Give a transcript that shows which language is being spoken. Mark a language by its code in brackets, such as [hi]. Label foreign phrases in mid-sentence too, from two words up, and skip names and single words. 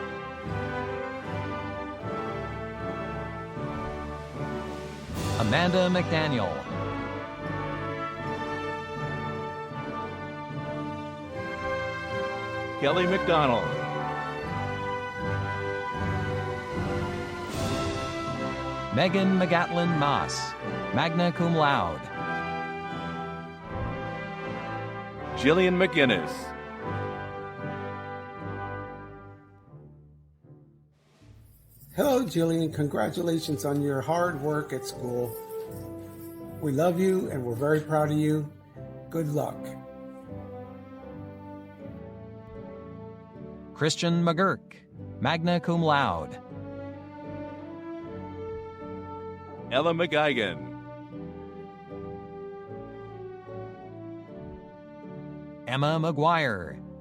[en] Amanda McDaniel. Kelly McDonald. Megan McGatlin Moss, [la] magna cum laude. [en] Jillian McGinnis. Hello, Jillian. Congratulations on your hard work at school. We love you and we're very proud of you. Good luck. Christian McGurk, [la] magna cum laude. [en] Ella McGuigan. Emma McGuire.